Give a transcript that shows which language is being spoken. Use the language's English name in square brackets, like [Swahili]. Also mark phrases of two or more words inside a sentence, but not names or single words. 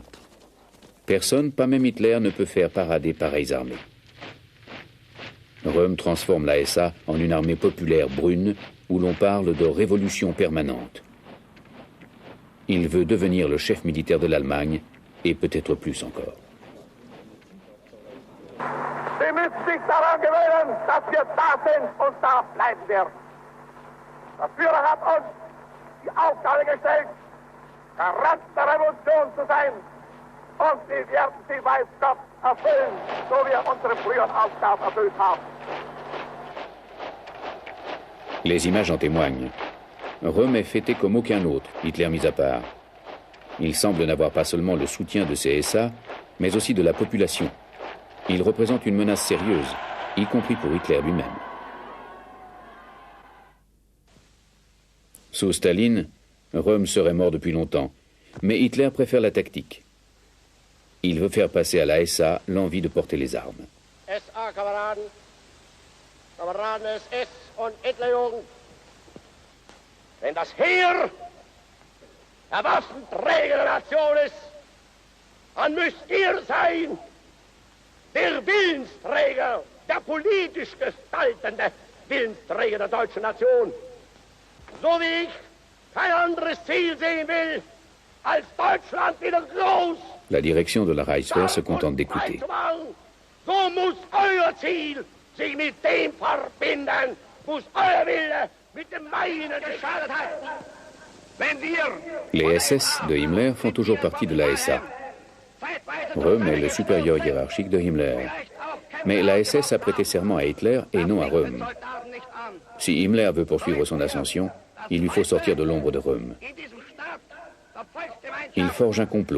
[French] Personne, pas même Hitler, ne peut faire parader pareilles armées. Röhm transforme la SA en une armée populaire brune où l'on parle de révolution permanente. Il veut devenir le chef militaire de l'Allemagne et peut-être plus encore. [German] Sie müssen sich daran gewöhnen, dass wir da sind und da bleiben werden. Der Führer hat uns die Aufgabe gestellt, Garant der Revolution zu sein. Und wir werden sie, weiß Gott, erfüllen, so wie wir unsere früheren Aufgaben erfüllt haben. [French] Les images en témoignent. Röhm est fêté comme aucun autre, Hitler mis à part. Il semble n'avoir pas seulement le soutien de ses SA, mais aussi de la population. Il représente une menace sérieuse, y compris pour Hitler lui-même. Sous Staline, Röhm serait mort depuis longtemps, mais Hitler préfère la tactique. Il veut faire passer à la SA l'envie de porter les armes. [German] SA-Kameraden, Kameraden SS und Hitlerjugend, wenn das Heer der waffenträgenden Nation ist, dann müsst ihr sein, der Willensträger, der politisch gestaltende Willensträger der deutschen Nation. So wie ich kein anderes Ziel sehen will, als Deutschland wieder groß. [French] La direction de la Reichswehr se contente d'écouter. [German] So muss euer Ziel sich mit dem verbinden, muss euer Wille mit dem meinen geschadet hat. Wenn wir... [French] Les SS de Himmler font toujours partie de la SA. Röhm est le supérieur hiérarchique de Himmler. Mais la SS a prêté serment à Hitler et non à Röhm. Si Himmler veut poursuivre son ascension, il lui faut sortir de l'ombre de Röhm. Il forge un complot.